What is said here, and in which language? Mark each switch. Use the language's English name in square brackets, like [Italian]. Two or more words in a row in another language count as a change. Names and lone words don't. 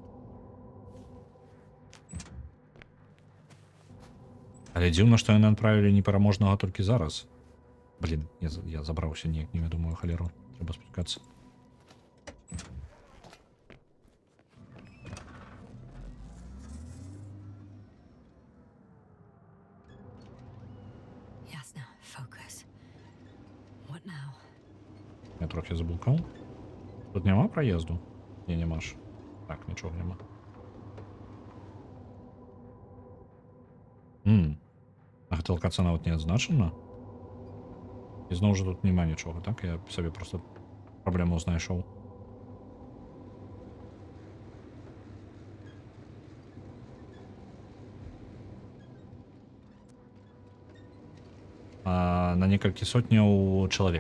[Belarusian] Але дзіўна, што яны адправілі непераможнага толькі зараз. Блін, я забраўся неяк невядомую халеру. Трэба спускацца. Ясна, [English] focus. What now? [Belarusian] Я трохи заблукаў. Тут няма праезду? Не, няма ж. Так, нічога няма. А гэта лакацыя нават не адзначана? І зноў жа тут няма нічога, так? Я сабе проста праблему знайшоў. На некалькі сотняў чалавек.